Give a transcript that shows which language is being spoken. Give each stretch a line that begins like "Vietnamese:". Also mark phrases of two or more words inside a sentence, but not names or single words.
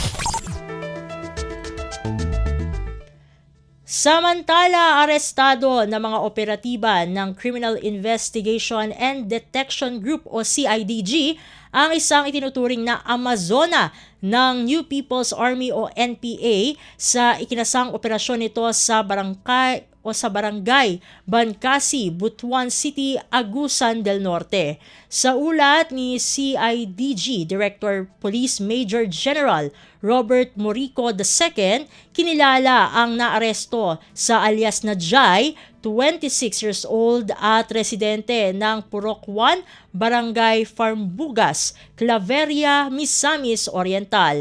Filipino: Samantala, arestado na mga operatiba ng Criminal Investigation and Detection Group o CIDG ang isang itinuturing na Amazona ng New People's Army o NPA sa ikinasang operasyon nito sa barangay Bancasi, Butuan City, Agusan del Norte. Sa ulat ni CIDG Director Police Major General Robert Morico II, kinilala ang naaresto sa alias na Jai,
English: 26 years old
Filipino: at residente ng Purok 1, Barangay Farmbugas, Claveria, Misamis Oriental.